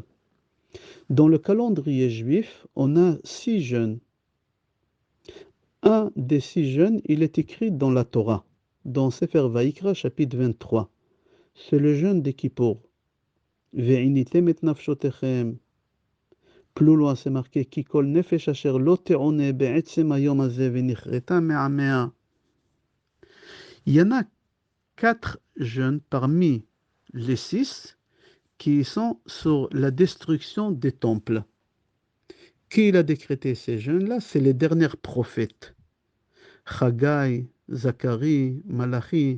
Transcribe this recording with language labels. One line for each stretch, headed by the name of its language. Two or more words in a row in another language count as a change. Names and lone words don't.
French: Dans le calendrier juif, on a 6 jeûnes. Un des 6 jeûnes, il est écrit dans la Torah, dans Sefer Vaïkra, chapitre 23. C'est le jeûne des Kippour.
Hebrew: ועניתם את נפשותיכם.
French: Plus loin, c'est marqué
Hebrew: כי כל נפש אשר לא תעונה בעצם היום הזה ונכרתה מעמיה.
French: Il y en a 4 jeûnes parmi les 6 qui sont sur la destruction des temples. Qui a décrété ces jeûnes-là? C'est les derniers prophètes. Chagai, Zacharie, Malachi.